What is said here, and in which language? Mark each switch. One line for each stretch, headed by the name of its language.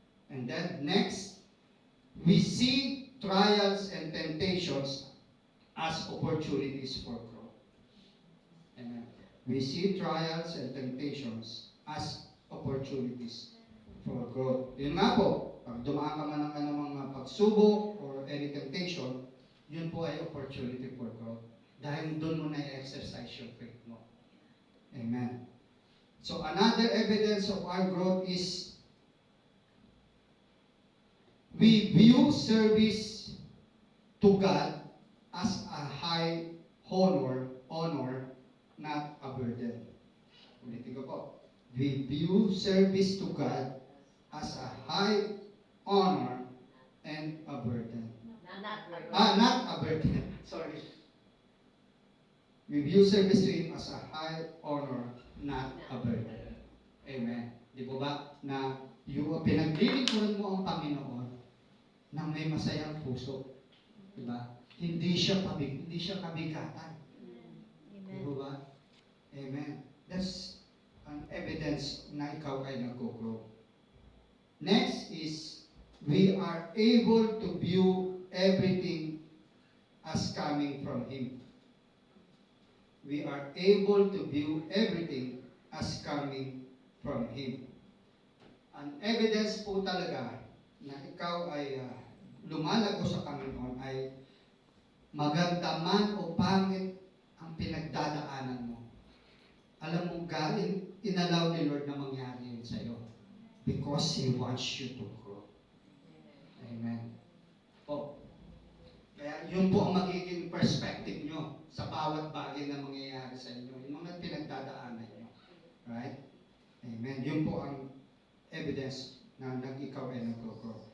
English: And then, next, we see trials and temptations as opportunities for growth. Amen. We see trials and temptations as opportunities for growth.
Filipino: Yun nga po, pag dumaan ka man ng mga pagsubok
English: or any temptation,
Filipino: yun po ay
English: opportunity for growth.
Filipino: Dahil doon mo na i-exercise yung faith mo. Amen.
English: So, another evidence of our growth is we view service to God as a high honor, not a burden.
Filipino: Ulitin ko po.
English: We view service to God as a high honor and a burden. Not a burden. Sorry. We view service to Him as a high honor, not a burden.
Filipino: Amen. Di po ba? Na yung pinaglilingkuran mo ang Panginoon na may masayang puso. Di ba? Hindi siya kabigatan. Di po ba? Amen.
English: That's an evidence
Filipino: na ikaw ay nag-grow.
English: Next is, we are able to view everything as coming from Him. We are able to view everything as coming from Him.
Filipino: An evidence po talaga na ikaw ay lumalago sa Panginoon ay maganda man o pangit ang pinagdadaanan mo. Alam mo, inallow ni Lord na mangyari yun sa'yo
English: because He wants you to grow.
Filipino: Amen. Po. Kaya yun po ang magiging perspective nyo sa bawat bagay na mangyayari sa inyo, yung mga pinagdadaanan nyo. Right? Amen. Yun po ang evidence na ikaw ay nag-grow.